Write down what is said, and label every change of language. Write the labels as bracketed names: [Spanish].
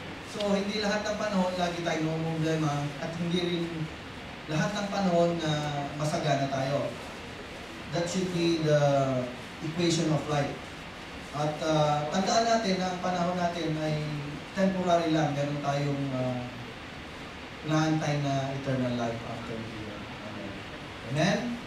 [Filipino] So, hindi lahat ng panahon lagi tayong problema at hindi rin lahat ng panahon na masagana tayo. [English] That should be the equation of life. [Filipino] At tandaan natin na ang panahon natin ay temporary lang. Meron tayong naantay na [English] eternal life after here. [Filipino] Amen. Amen?